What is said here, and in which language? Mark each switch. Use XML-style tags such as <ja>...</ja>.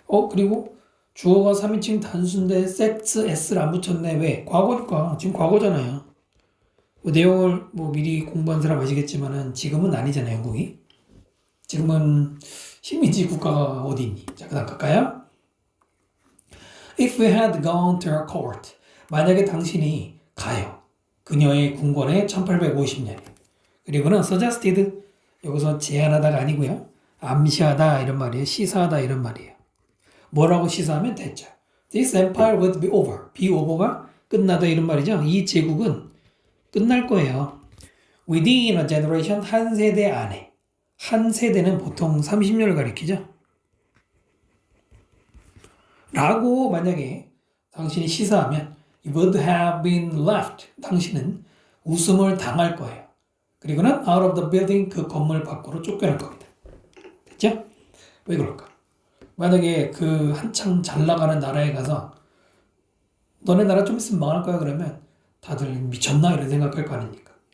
<ko>그리고 주어가 3인칭 단수인데 sets, s를 안 붙였네. 왜? 과거니까. 지금 과거잖아요. 내용을 미리 공부한 사람 아시겠지만은 지금은 아니잖아요, 영국이. 지금은 식민지 국가가 어디 있니? 자, 그 다음 갈까요?</ko> <en>If we had gone to her court.</en> <ko>만약에 당신이 가요. 그녀의 궁궐에 1850년. 그리고는 suggested. 여기서 제안하다가 아니고요. 암시하다 이런 말이에요. 시사하다 이런 말이에요. 뭐라고 시사하면 됐죠.</ko> <en>This empire would be over.</en> <ko>be over가 끝나다 이런 말이죠. 이 제국은 끝날 거예요.</ko> <en>Within a generation</en> <ko>한 세대 안에. 한 세대는 보통 30년을 가리키죠. 라고 만약에 당신이 시사하면</ko> <en>You would have been left.</en> <ko>당신은 웃음을 당할 거예요. 그리고는</ko> <en>out of the building</en> <ko>그 건물 밖으로 쫓겨날 겁니다. 됐죠? 왜 그럴까? 만약에 그 한창 잘 나가는 나라에 가서 너네 나라 좀 있으면 망할 거야 그러면 다들 미쳤나 이런 생각할 거 아닙니까?</ko>